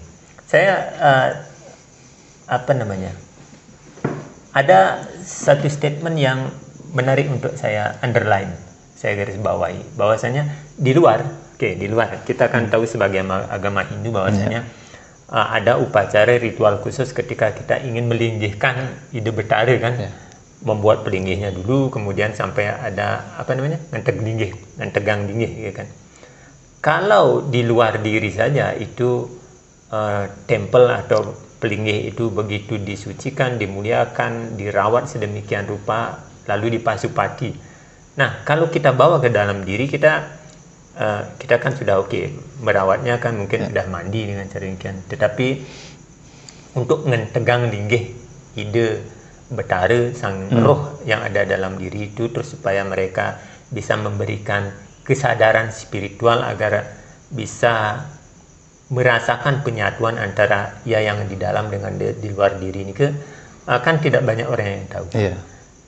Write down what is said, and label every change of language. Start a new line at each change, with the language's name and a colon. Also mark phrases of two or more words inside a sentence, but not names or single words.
Indonesian: Saya ada satu statement yang menarik untuk saya underline, saya garis bawahi, bahwasanya di luar kita akan tahu sebagai agama Hindu bahwasanya ada upacara ritual khusus ketika kita ingin melinggihkan
Balinese: ide betara
Indonesian: kan, membuat pelinggihnya dulu, kemudian sampai ada
Balinese: ngantegang linggih
Indonesian: gitu kan. Kalau di luar diri saja itu tempel atau pelinggih itu begitu disucikan, dimuliakan, dirawat sedemikian rupa, lalu dipasupati. Nah, kalau kita bawa ke dalam diri kita kan sudah merawatnya kan mungkin sudah mandi dengan cara demikian. Tetapi untuk
Balinese: ngentegang linggih ide betara
Indonesian: sang roh yang ada dalam diri itu, terus supaya mereka bisa memberikan kesadaran spiritual agar bisa merasakan penyatuan antara yang di dalam dengan di luar diri ini kan tidak banyak orang yang tahu.